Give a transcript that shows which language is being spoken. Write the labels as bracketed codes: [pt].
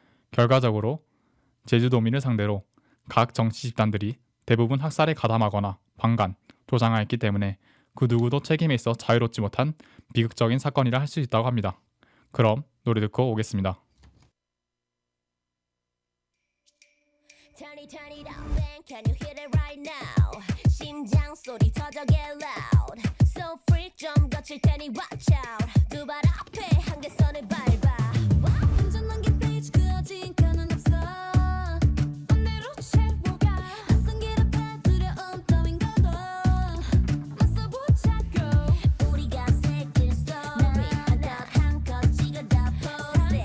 [ko] 결과적으로 제주도민을 상대로 각 정치 집단들이 대부분 학살에 가담하거나 방관, 조장하였기 때문에 그 누구도 책임에 있어 자유롭지 못한 비극적인 사건이라 할 수 있다고 합니다. 그럼 노래 듣고 오겠습니다. [en] Turn it up, bang, can you hear it right now? [ko] 심장 소리 터져 [en] get loud. So freak [ko] 좀 거칠 테니 [en] watch out. [ko] 두 발 앞에 한계선을 밟아. 완전한 게 페이지 그어진 칸은 없어. 맘대로 채워가. 낯선 길 앞에 두려움 따윈 거도 맞서보자고. 우리가 새길 story 하나 한껏 찍어 다 [en] post it.